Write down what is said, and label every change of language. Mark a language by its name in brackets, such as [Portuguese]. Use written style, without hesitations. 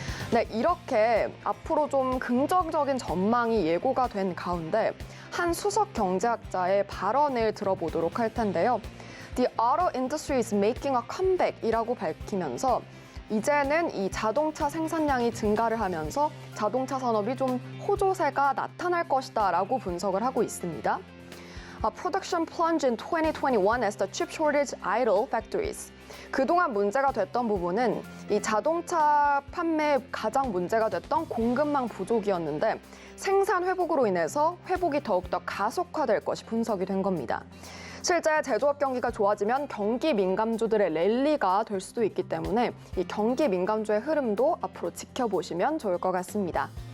[Korean] 네, 이렇게 앞으로 좀 긍정적인 전망이 예고가 된 가운데 한 수석 경제학자의 발언을 들어보도록 할 텐데요. [English] The auto industry is making a comeback [Korean] 이라고 밝히면서 이제는 이 자동차 생산량이 증가를 하면서 자동차 산업이 좀 호조세가 나타날 것이다라고 분석을 하고 있습니다. [English] Production plunge in 2021 as the chip shortage idle factories. [Korean] 그동안 문제가 됐던 부분은 이 자동차 판매에 가장 문제가 됐던 공급망 부족이었는데 생산 회복으로 인해서 회복이 더욱더 가속화될 것이 분석이 된 겁니다. 실제 제조업 경기가 좋아지면 경기 민감주들의 랠리가 될 수도 있기 때문에 이 경기 민감주의 흐름도 앞으로 지켜보시면 좋을 것 같습니다.